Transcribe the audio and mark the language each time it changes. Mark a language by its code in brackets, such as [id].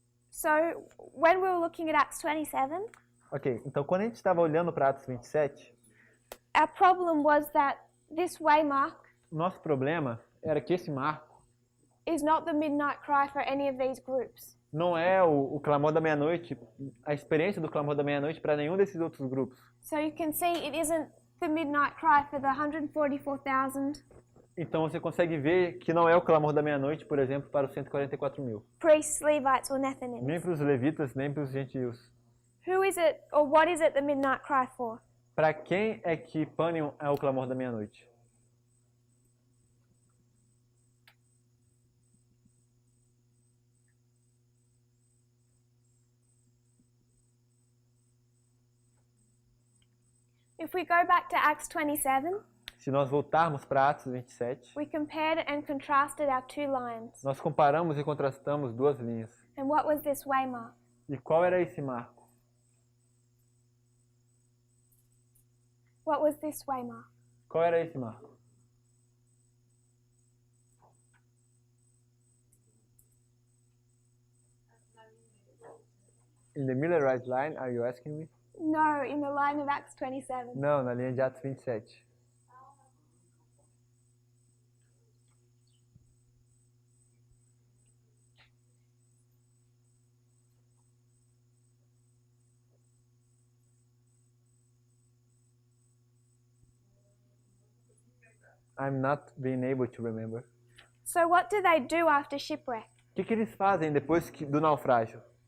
[en] So when we were looking at Acts 27, [pt] Ok, então quando a gente estava olhando para Atos 27, [en] our problem was that this waymark [pt] o nosso problema era que esse marco [en] is not the midnight cry for any of these groups. [pt] não é o clamor da meia-noite, a experiência do clamor da meia-noite para nenhum desses outros grupos. [en] So you can see it isn't the midnight cry for the 144,000 [pt] Então você consegue ver que não é o clamor da meia-noite, por exemplo, para os 144 mil. [en] priests, Levites, or [pt] Nem [en] Nethinims. [pt] para os levitas, nem para os gentios. [en] Who is it, or what is it the midnight cry for? [pt] Para quem é que Panion é o clamor da meia-noite? [en] If we go back to Acts 27, [pt] Se nós voltarmos para Atos 27, [en] we compared and contrasted our two lines. [pt] nós comparamos e contrastamos duas linhas. [en] And what was this waymark? [pt] E qual era esse marco? [en] What was this waymark? [pt] Qual era esse marco? [en] In the Millerite line, are you asking me? No, in the line of Acts 27. [pt] Não, na linha de Atos 27. [en] I'm not being able to remember. So what do they do after shipwreck? [pt] O que eles fazem depois do naufrágio?